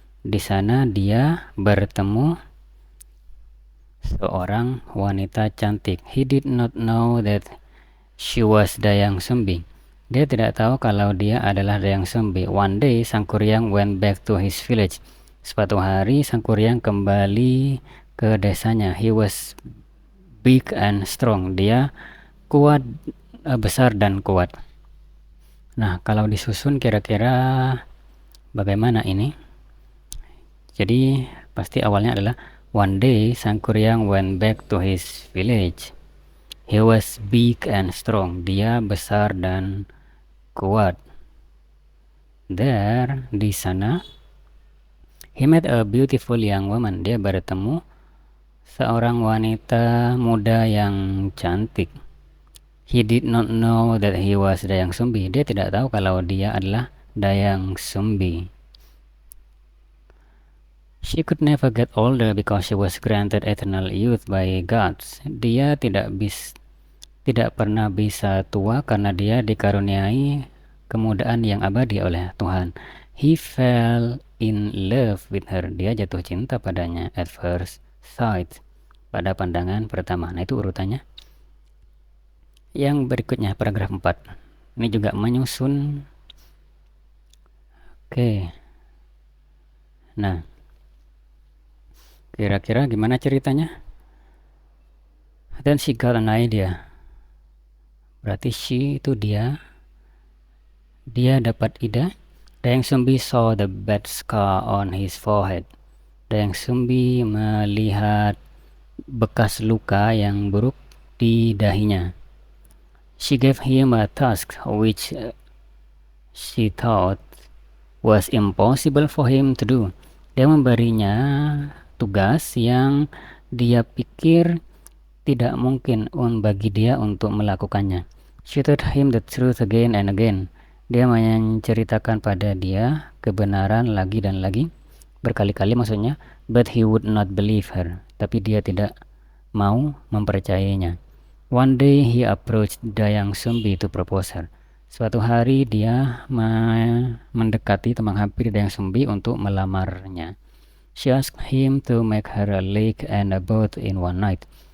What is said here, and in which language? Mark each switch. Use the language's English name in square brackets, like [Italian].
[Indonesian] Di sana dia bertemu seorang wanita cantik. [English] He did not know that she was Dayang Sumbi. [Indonesian] Dia tidak tahu kalau dia adalah Dayang Sumbi. [English] One day, Sang Kuryang went back to his village. [Indonesian] Suatu hari, Sang Kuryang kembali ke desanya. [English] He was big and strong. [Indonesian] Dia kuat, besar dan kuat. Nah, kalau disusun kira-kira bagaimana ini? Jadi, pasti awalnya adalah [English] one day Sang Kuryang went back to his village. He was big and strong. [Indonesian] Dia besar dan kuat. [English] There, [Indonesian] di sana, [English] he met a beautiful young woman. [Indonesian] Dia bertemu seorang wanita muda yang cantik. [English] He did not know that he was Dayang Sumbi. [Indonesian] Dia tidak tahu kalau dia adalah Dayang Sumbi. [English] She could never get older because she was granted eternal youth by gods. [Indonesian] Dia tidak pernah bisa tua karena dia dikaruniai kemudaan yang abadi oleh Tuhan. [English] He fell in love with her. [Indonesian] Dia jatuh cinta padanya [English] at first sight, [Indonesian] pada pandangan pertama. Nah, itu urutannya. Yang berikutnya paragraf 4. Ini juga menyusun. Oke. Nah, kira-kira gimana ceritanya? [English] Then she got an idea. [Indonesian] Berarti [English] she [Indonesian] itu dia. Dia dapat ide. [English] Dayang Sumbi saw the bad scar on his forehead. [Indonesian] Dayang Sumbi melihat bekas luka yang buruk di dahinya. [English] She gave him a task which she thought was impossible for him to do. [Indonesian] Dia memberinya tugas yang dia pikir tidak mungkin bagi dia untuk melakukannya. [English] She told him the truth again and again. [Indonesian] Dia menceritakan pada dia kebenaran lagi dan lagi, berkali-kali maksudnya, [English] but he would not believe her. [Indonesian] Tapi dia tidak mau mempercayainya. [English] One day he approached Dayang Sumbi to propose her. [Indonesian] Suatu hari dia mendekati atau menghampiri Dayang Sumbi untuk melamarnya. [English] She asked him to make her a lake and a boat in one night.